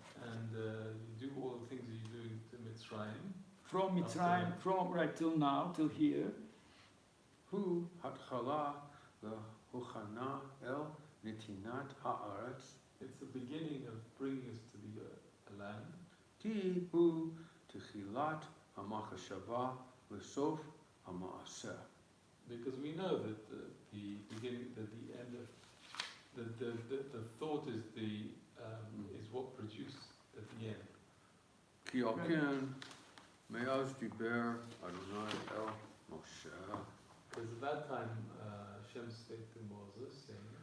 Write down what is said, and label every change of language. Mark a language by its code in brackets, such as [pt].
[en] And you do all the things that you do to Mitzrayim. From Mitzrayim, from right till now, till here, [he] הוא התחלה והוכנה אל נתינת הארץ, [en] It's the beginning of bringing us to a land, [he] כי הוא תחילת המחשבה וסוף המעשה. [en] because we know that the beginning, that the end of the thought is is what produced at the end. [he] כי על כן, מאז דיבר אדוני אל משה, [en] Because at that time Hashem spake to Moses, saying,